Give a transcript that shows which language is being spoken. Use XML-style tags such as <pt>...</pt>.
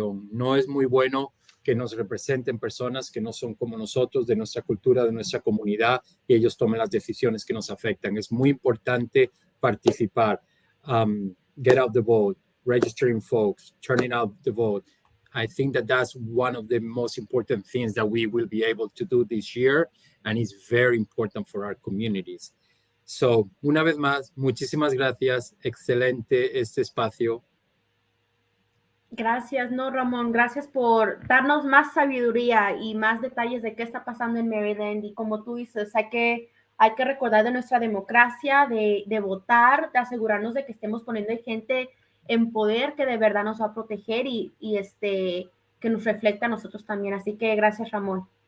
<es>No es muy bueno que nos representen personas que no son como nosotros, de nuestra cultura, de nuestra comunidad, y ellos tomen las decisiones que nos afectan. Es muy importante participar.</es> <en>Get out the vote, registering folks, turning out the vote. I think that that's one of the most important things that we will be able to do this year, and it's very important for our communities.</en> <es>So, una vez más, muchísimas gracias. Excelente este espacio. Gracias, no, Ramón, gracias por darnos más sabiduría y más detalles de qué está pasando en Maryland. Y como tú dices, hay que recordar de nuestra democracia, de votar, de asegurarnos de que estemos poniendo gente en poder que de verdad nos va a proteger y que nos reflecta a nosotros también. Así que gracias, Ramón.</es>